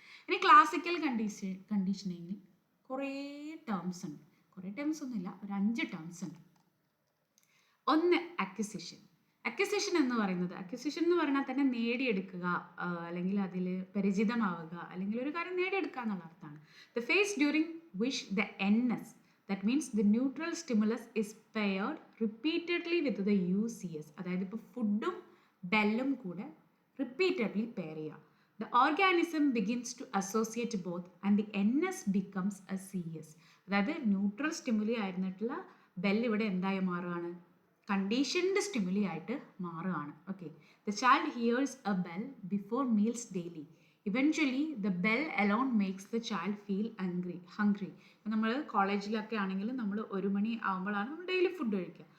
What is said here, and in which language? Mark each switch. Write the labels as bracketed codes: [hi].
[ml] ഇനി ക്ലാസിക്കൽ കണ്ടീഷനിങ്ങിൽ കുറേ ടേംസ് ഉണ്ട്, കുറേ ടേംസ് ഒന്നുമില്ല, ഒരു 5 ടേംസ് ഉണ്ട്. ഒന്ന് അക്വിസിഷൻ. അക്വിസിഷൻ എന്ന് പറഞ്ഞാൽ തന്നെ നേടിയെടുക്കുക, അല്ലെങ്കിൽ അതിൽ പരിചിതമാവുക, അല്ലെങ്കിൽ ഒരു കാര്യം നേടിയെടുക്കുക എന്നുള്ള അർത്ഥമാണ്. [en] The phase during which the NS, that means the neutral stimulus is paired repeatedly with the UCS. [ml] അതായത് ഇപ്പോൾ ഫുഡും ബെല്ലും കൂടെ റിപ്പീറ്റഡ്ലി പെയർ ചെയ്യുക. [en] The organism begins to associate both and the NS becomes a CS. [ml] അതായത് neutral stimuli ആയിരുന്നിട്ടുള്ള bell ഇവിടെ എന്തായി മാറുകയാണ്, conditioned stimuli ആയിട്ട് മാറുകയാണ്. [en] Okay, the child hears a bell before meals daily. Eventually the bell alone makes the child feel hungry. [ml] ഇപ്പം നമ്മൾ കോളേജിലൊക്കെ ആണെങ്കിലും നമ്മൾ 1 മണി ആകുമ്പോഴാണ് നമ്മൾ ഡെയിലി ഫുഡ് കഴിക്കുക.